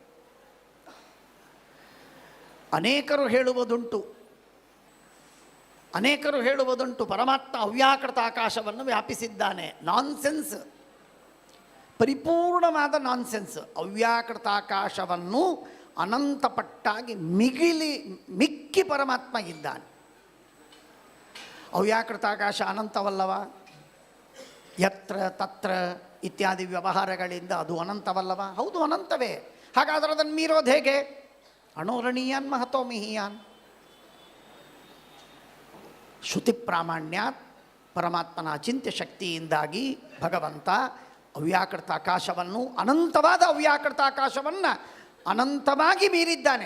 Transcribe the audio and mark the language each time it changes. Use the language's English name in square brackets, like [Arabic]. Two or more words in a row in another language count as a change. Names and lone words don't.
[Kannada] ಅನೇಕರು ಹೇಳುವುದುಂಟು ಪರಮಾತ್ಮ ಅವ್ಯಾಕೃತ ಆಕಾಶವನ್ನು ವ್ಯಾಪಿಸಿದ್ದಾನೆ. ನಾನ್ಸೆನ್ಸ್, ಪರಿಪೂರ್ಣವಾದ ನಾನ್ಸೆನ್ಸ್. ಅವ್ಯಾಕೃತ ಆಕಾಶವನ್ನು ಅನಂತಪಟ್ಟಾಗಿ ಮಿಕ್ಕಿ ಪರಮಾತ್ಮ ಇದ್ದಾನೆ. ಅವ್ಯಾಕೃತ ಆಕಾಶ ಅನಂತವಲ್ಲವ? [Sanskrit] ಯತ್ರ ತತ್ರ [Kannada] ಇತ್ಯಾದಿ ವ್ಯವಹಾರಗಳಿಂದ ಅದು ಅನಂತವಲ್ಲವ? ಹೌದು, ಅನಂತವೇ. ಹಾಗಾದರೆ ಅದನ್ನು ಮೀರೋದು ಹೇಗೆ? [Sanskrit] ಅಣೋರಣೀಯಾನ್ ಮಹತೋ ಮಿಹಿಯಾನ್. ಶ್ರುತಿ ಪ್ರಾಮಾಣ್ಯಾತ್ [Kannada] ಪರಮಾತ್ಮನ ಅಚಿಂತ್ಯ ಶಕ್ತಿಯಿಂದಾಗಿ ಭಗವಂತ ಅವ್ಯಾಕೃತ ಆಕಾಶವನ್ನು, ಅನಂತವಾದ ಅವ್ಯಾಕೃತ ಆಕಾಶವನ್ನು ಅನಂತವಾಗಿ ಮೀರಿದ್ದಾನೆ.